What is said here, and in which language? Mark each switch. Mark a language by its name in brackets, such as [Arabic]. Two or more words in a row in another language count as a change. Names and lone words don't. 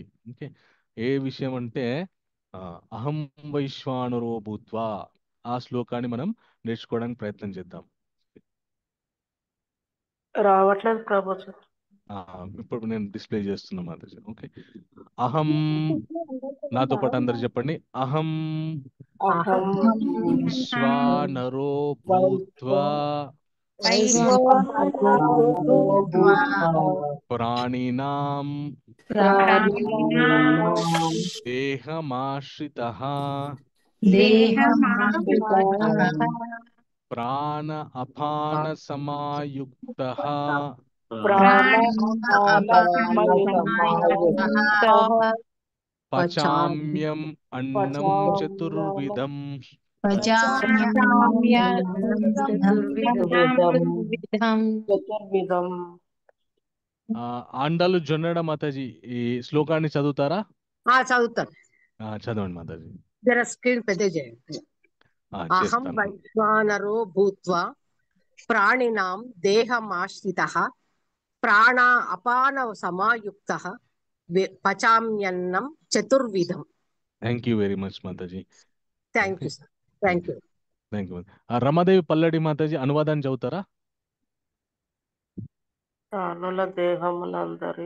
[Telugu] ఓకే, ఏ విషయం అంటే [Sanskrit] అహం వైశ్వానరో భూత్వా, [Telugu] ఆ శ్లోకాన్ని మనం నేర్చుకోవడానికి ప్రయత్నం చేద్దాం. రావట్లేదు ప్రభుజీ. ఇప్పుడు నేను డిస్ప్లే చేస్తున్నా మాతాజీ. ఓకే, అహం, నాతో పాటు అందరు చెప్పండి. [Sanskrit] అహం వైశ్వానరో భూత్వా ప్రాణినాం దేహమాశ్రితః ప్రాణ అపాన సమాయుక్తః పచామ్యం అన్నం చతుర్విధం. [Telugu] అండాలు జొన్నడ మాతాజీ, ఈ శ్లోకాన్ని చదువుతారా? చదువుతాను. చదవండి మాతాజీ. జర స్క్రీన్ పెద్ద చేయండి. [Sanskrit] అహం వైశ్వానరో భూత్వా ప్రాణినాం దేహమాశ్రితః ప్రాణ అపాన సమాయుక్తః పచామ్యన్నం చతుర్విధం. [English] thank you very much మాతాజీ. thank you sir. thank you. thank you. [Telugu] రమాదేవి పల్లడి మాతాజీ అనువాదాన్ని చదువుతారా? ప్రాణుల దేహములందరి.